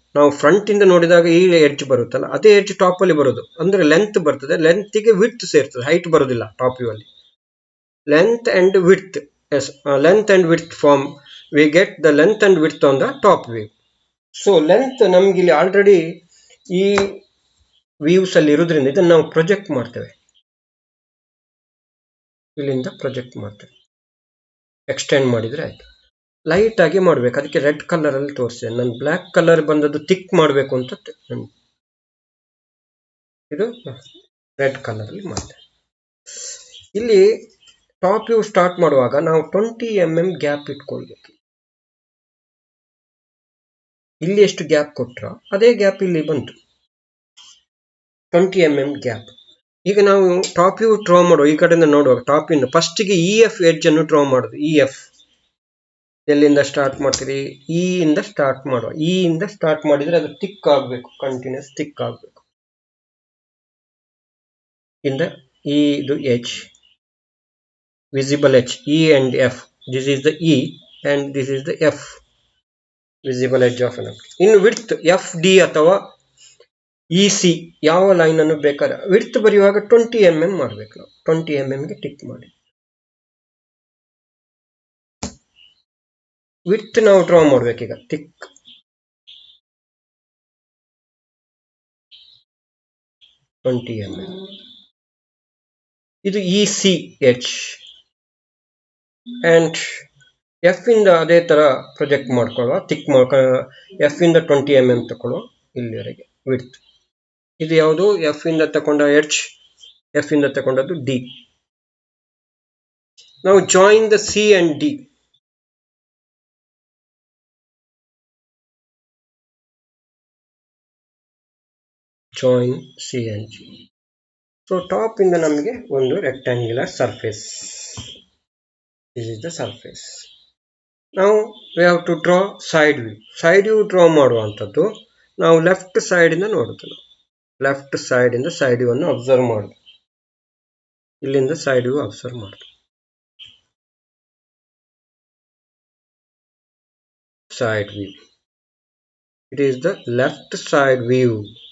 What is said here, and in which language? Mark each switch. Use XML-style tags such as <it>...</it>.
<kn>ನಾವು ಫ್ರಂಟ್ ಇಂದ ನೋಡಿದಾಗ ಈ ಎಡ್ಜ್ ಬರುತ್ತಲ್ಲ, ಅದೇ ಎಡ್ಜ್ ಟಾಪ್ ಅಲ್ಲಿ ಬರೋದು. ಅಂದ್ರೆ ಲೆಂತ್ ಬರ್ತದೆ, ಲೆಂತ್ಗೆ ವಿಡ್ತ್ ಸೇರ್ತದೆ, ಹೈಟ್ ಬರೋದಿಲ್ಲ ಟಾಪ್ ವ್ಯೂ ಅಲ್ಲಿ.</kn> <en>Length and width, length and width form, we get the length and width on the top view.</en> <kn>So length ನಮ್ಗೆ ಇಲ್ಲಿ ಆಲ್ರೆಡಿ ಈ ವ್ಯೂಸ್ ಅಲ್ಲಿ ಇರೋದ್ರಿಂದ ಇದನ್ನು ನಾವು ಪ್ರೊಜೆಕ್ಟ್ ಮಾಡ್ತೇವೆ. ಇಲ್ಲಿಂದ ಪ್ರೊಜೆಕ್ಟ್ ಮಾಡ್ತೇವೆ, ಎಕ್ಸ್ಟೆಂಡ್ ಮಾಡಿದ್ರೆ ಆಯ್ತು. ಲೈಟ್ ಆಗಿ ಮಾಡ್ಬೇಕು, ಅದಕ್ಕೆ ರೆಡ್ ಕಲರ್ ಅಲ್ಲಿ ತೋರಿಸಿದೆ ನಾನು. ಬ್ಲ್ಯಾಕ್ ಕಲರ್ ಬಂದದ್ದು ಥಿಕ್ ಮಾಡಬೇಕು ಅಂತ ಇದು ರೆಡ್ ಕಲರ್ ಅಲ್ಲಿ ಮಾಡ್ತೇವೆ. ಇಲ್ಲಿ ಟಾಪ್ ವ್ಯೂ ಸ್ಟಾರ್ಟ್ ಮಾಡುವಾಗ ನಾವು 20 mm ಗ್ಯಾಪ್ ಇಟ್ಕೊಳ್ಬೇಕು. ಇಲ್ಲಿ ಎಷ್ಟು ಗ್ಯಾಪ್ ಕೊಟ್ರ ಅದೇ ಗ್ಯಾಪ್ ಇಲ್ಲಿ ಬಂತು, 20 mm ಗ್ಯಾಪ್. ಈಗ ನಾವು ಟಾಪ್ ವ್ಯೂ ಡ್ರಾ ಮಾಡುವ, ಈ ಕಡೆಯಿಂದ ನೋಡುವಾಗ ಟಾಪ್ ಇಂದ ಫಸ್ಟಿಗೆ EF ಎಡ್ಜ್ ಅನ್ನು ಡ್ರಾ ಮಾಡುದು. EF ಎಲ್ಲಿಂದ ಸ್ಟಾರ್ಟ್ ಮಾಡ್ತೀರಿ? E ಇಂದ ಸ್ಟಾರ್ಟ್ ಮಾಡುವ. E ಇಂದ ಸ್ಟಾರ್ಟ್ ಮಾಡಿದ್ರೆ ಅದು ಥಿಕ್ ಆಗಬೇಕು, ಕಂಟಿನ್ಯೂಸ್ ಥಿಕ್ ಆಗಬೇಕು. ಇಂದ E ಇದು edge,</kn> <en>visible edge, E and F. This is the E and this is the F, visible edge of an object. In width</en> <kn>FD ಅಥವಾ EC ಯಾವ ಲೈನ್ ಅನ್ನು ಬೇಕಾದ್ರೆ ವಿಡ್ತ್ ಬರೆಯುವಾಗ 20 mm ಮಾಡಬೇಕು ನಾವು. 20 mm ಗೆ ಟಿಕ್ ಮಾಡಿ ವಿಡ್ತ್ ನಾವು ಡ್ರಾ ಮಾಡ್ಬೇಕೀಗ. Thick 20 mm. ಇದು EC ಎಡ್ಜ್. ಅಂಡ್ ಎಫ್ ಇಂದ ಅದೇ ತರ ಪ್ರೊಜೆಕ್ಟ್ ಮಾಡ್ಕೊಳ್ಳುವ, ಥಿಕ್ ಎಫ್ ಇಂದ 20 mm ತಗೊಳ್ಳುವ ಇಲ್ಲಿವರೆಗೆ ವಿಡ್ತ್. ಇದು ಯಾವುದು? ಎಫ್ ಇಂದ ತಗೊಂಡ ಎಡ್ಜ್, ಎಫ್ ಇಂದ ತಗೊಂಡದ್ದು ಡಿ.</kn> <en>ನಾವು join the C and D. Join C and D.</en> <kn>So top ಇಂದ ನಮಗೆ ಒಂದು rectangular surface</kn> <en>This is the surface. Now we have to draw side view.</en> <kn>Side view draw ಮಾಡುವಂತದ್ದು ನಾವು left side ಇಂದ ನೋಡುದು. Left side ಇಂದ side view ಅನ್ನು observe ಮಾಡುದು. ಇಲ್ಲಿಂದ ಸೈಡ್ ವ್ಯೂ ಅಬ್ಸರ್ವ್ ಮಾಡುದು.</kn> <en>Side view. It is the left side view.</en>